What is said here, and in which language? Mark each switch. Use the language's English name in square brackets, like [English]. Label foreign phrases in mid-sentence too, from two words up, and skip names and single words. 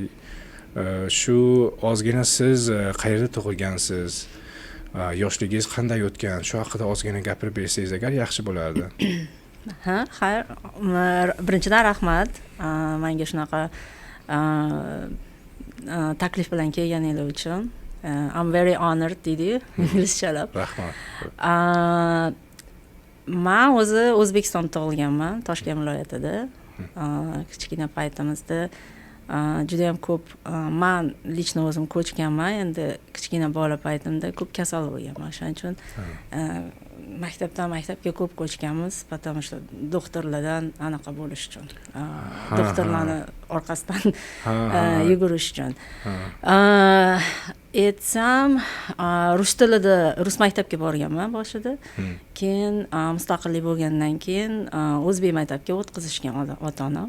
[Uzbek] Shu ozgina siz qayerda tug'ilgansiz, yoshligingiz qanday o'tgan, shu haqida ozgina gapirib bersangiz agar yaxshi bo'lardi. Xayr, birinchidan rahmat menga shunaqa taklif bilan kelganingiz uchun. [English] I'm very honored [Uzbek] deydi inglizchalab. Rahmat. Men o'zi O'zbekistonda tug'ilganman, Toshkent viloyatida. Kichkina paytimizda juda ham ko'p men lично o'zim ko'chganman, endi kichkina bola paytimda ko'p kasal bo'lganman. Shuning uchun maktabdan maktabga ko'p ko'chganmiz, [Russian] потому что [Uzbek] doktorlardan anaqa bo'lish uchun. Doktorlarning orqasidan yugurish uchun. Aytsam, rus tilida, rus maktabga borganman boshida. Keyin mustaqillik bo'lgandan keyin o'zbek maktabga o'tkazishgan ota-onam.